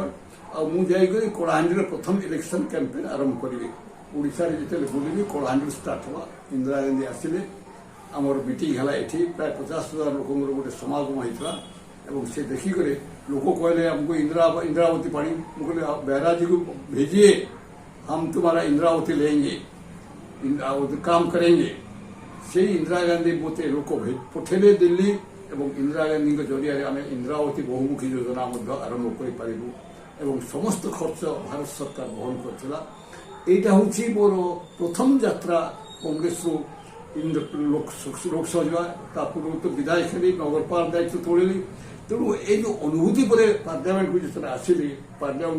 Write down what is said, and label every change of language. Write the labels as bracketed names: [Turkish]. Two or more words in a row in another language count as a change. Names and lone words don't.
[Odia] ଆଉ ମୁଁ ଯାଇକରି କଳାହାଣ୍ଡିର ପ୍ରଥମ ଇଲେକ୍ସନ କ୍ୟାମ୍ପେନ୍ ଆରମ୍ଭ କରିବି ଓଡ଼ିଶାରେ ଯେତେବେଳେ ବୁଲିବି କଳାହାଣ୍ଡିରୁ ଷ୍ଟାର୍ଟ ହେଲା ଇନ୍ଦିରା ଗାନ୍ଧୀ ଆସିଲେ ଆମର ମିଟିଂ ହେଲା ଏଠି ପ୍ରାୟ 50,000 ଲୋକଙ୍କର ଗୋଟେ ସମାଗମ ହେଇଥିଲା ଏବଂ ସେ ଦେଖିକରି ଲୋକ କହିଲେ ଆମକୁ इंदिरावती पानी ମୁଁ କହିଲି बैराजीକୁ [Hindi] भेजिए हम तुम्हारा इंदिरावती लेंगे इंदिरावती काम करेंगे [Odia] से इंदिरा गांधी ମୋତେ ଲୋକ ପଠେଇଲେ ଦିଲ୍ଲୀ ଏବଂ ଇନ୍ଦିରା ଗାନ୍ଧୀଙ୍କ ଜରିଆରେ ଆମେ ଇନ୍ଦ୍ରାବତୀ ବହୁମୁଖୀ ଯୋଜନା ମଧ୍ୟ ଆରମ୍ଭ କରିପାରିବୁ ଏବଂ ସମସ୍ତ ଖର୍ଚ୍ଚ ଭାରତ ସରକାର ବହନ କରିଥିଲା ଏଇଟା ହେଉଛି ମୋର ପ୍ରଥମ ଯାତ୍ରା କଂଗ୍ରେସରୁ ଲୋକସଭା ଯିବା ତା ପୂର୍ବରୁ ତ ବିଦାୟ ଖେଳି ନଗରପାଳ ଦାୟିତ୍ୱ ତୋଳିଲି ତେଣୁ ଏଇ ଯେଉଁ ଅନୁଭୂତି ପରେ ପାର୍ଲାମେଣ୍ଟକୁ ଯେତେବେଳେ ଆସିଲି ପାର୍ଲାମେଣ୍ଟ